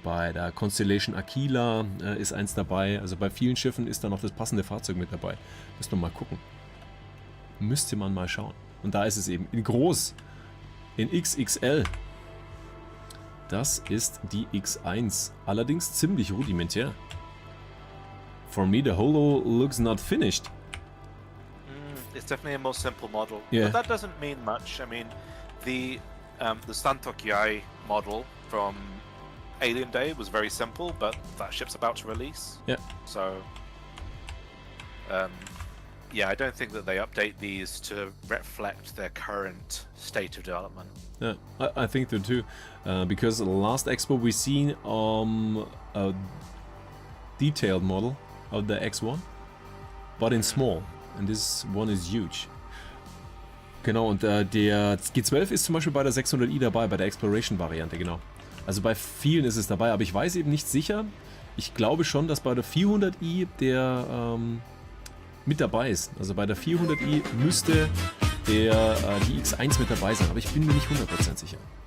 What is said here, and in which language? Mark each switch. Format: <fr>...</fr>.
<de>Bei der Constellation Aquila ist eins dabei. Also bei vielen Schiffen ist dann auch das passende Fahrzeug mit dabei. Müsste man mal gucken. Müsste man mal schauen. Und da ist es eben in groß, in XXL. Das ist die X1, allerdings ziemlich rudimentär.</de> <en>For me, the holo looks not finished. It's definitely a more simple model, Yeah. but that doesn't mean much. I mean, the Santokiai model from Alien Day was very simple, but that ship's about to release. Yeah. So yeah, I don't think that they update these to reflect their current state of development. Yeah, I think so too, because the last expo we seen a detailed model of the X1, but in small, and this one is huge.</en> <de>Genau, und der G12 ist zum Beispiel bei der 600i dabei, bei der Exploration-Variante, genau. Also bei vielen ist es dabei, aber ich weiß eben nicht sicher. Ich glaube schon, dass bei der 400i der mit dabei ist. Also bei der 400i müsste die X1 mit dabei sein, aber ich bin mir nicht 100% sicher.</de>